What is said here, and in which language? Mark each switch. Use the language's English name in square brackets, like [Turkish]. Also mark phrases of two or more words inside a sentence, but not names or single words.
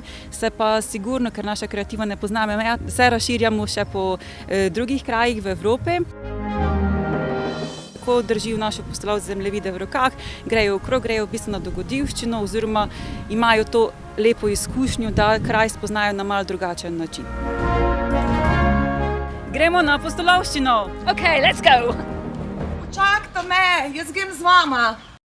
[Slovenian] Se pa sigurno, ker naša kreativa ne pozna meja, se razširjamo še po drugih krajih v Evropi. Ko držijo naše pustolovce zemljevide v rokah, grejo okrog, grejo v bistvu na dogodivščino oziroma imajo to lepo izkušnjo, da kraj spoznajo na malo drugačen način. Gremo na pustolovščino! [English] Okay, let's go! [Slovenian] Počakajte me, jaz grem z vama.